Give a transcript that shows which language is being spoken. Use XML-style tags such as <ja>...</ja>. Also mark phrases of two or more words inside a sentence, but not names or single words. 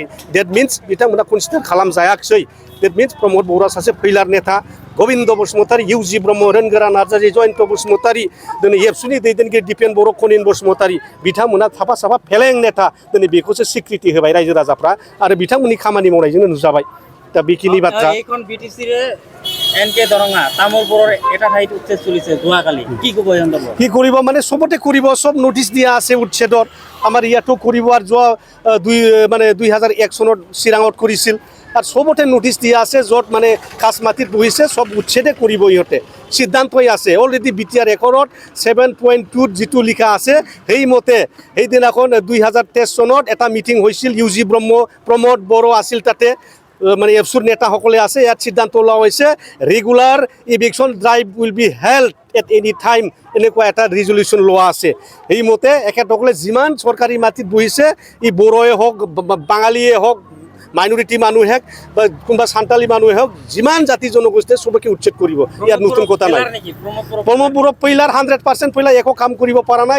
<en>that means</en> <brx>बिथांमोना कनसिडार खालामजायाखिसै।</brx> <en>that means</en> <brx>प्रमद बर'आ सासे फैलार नेता, गबिन्द बसुमतारी, इउजि ब्रह्म, रोनगोरा नार्जारि, जयन्त बसुमतारी, दिनै एबसुनि दैदेनगिरि दिपेन बर', कनिन बसुमतारी, बिथांमोना साफा फेलें नेता। दिनै बेखौसो स्वीकृति होबाय रायजो राजाफ्रा आरो बिथांमोननि खामानि मावनायजोंनो नुजाबाय। दा बेखिनि बाथ्रा।</brx> <as>এখন বিটিসির এনকে দৰঙা তামোল বৰৰ এটা ঠাইত উচ্ছেদ চলিছে যোৱাকালি, কি ক'ব এই সন্দৰ্ভত? কি কৰিব মানে চবতে কৰিব, চব নটিচ দিয়া আছে উচ্ছেদৰ। আমাৰ ইয়াতো কৰিব আৰু যোৱা 2001 চনত চিৰাঙত কৰিছিল। আৰু চবতে নটিচ দিয়া আছে, য'ত মানে কাছ মাটিত বহিছে চব উচ্ছেদে কৰিব ইহঁতে। সিদ্ধান্তই আছে অলৰেডি বিটিআৰ ৰেকৰ্ডত 7.2 যিটো লিখা আছে সেইমতে সেইদিনাখন 2023 চনত এটা মিটিং হৈছিল। ইউজি ব্ৰহ্ম, প্ৰমোদ বড়ো আছিল তাতে, মানে এফচুৰ নেতাসকলে আছে। ইয়াত সিদ্ধান্ত লোৱা হৈছে</as> <en>regular eviction drive will be held at any time,</en> <as>এনেকুৱা এটা ৰিজলিউশ্যন লোৱা আছে। সেইমতে এখেতসকলে যিমান চৰকাৰী মাটিত বহিছে, ই বড়োৱে হওক, বাঙালীয়ে হওক, মাইনৰিটি মানুহে হওক বা কোনোবা সান্তালী মানুহে হওক, যিমান জাতি জনগোষ্ঠীয়ে চবকে উচ্ছেদ কৰিব। ইয়াত নতুন কথা নাই। প্ৰমোদ বড়ো পইলাৰ 100% পইলাৰ একো কাম কৰিব পৰা নাই।</as>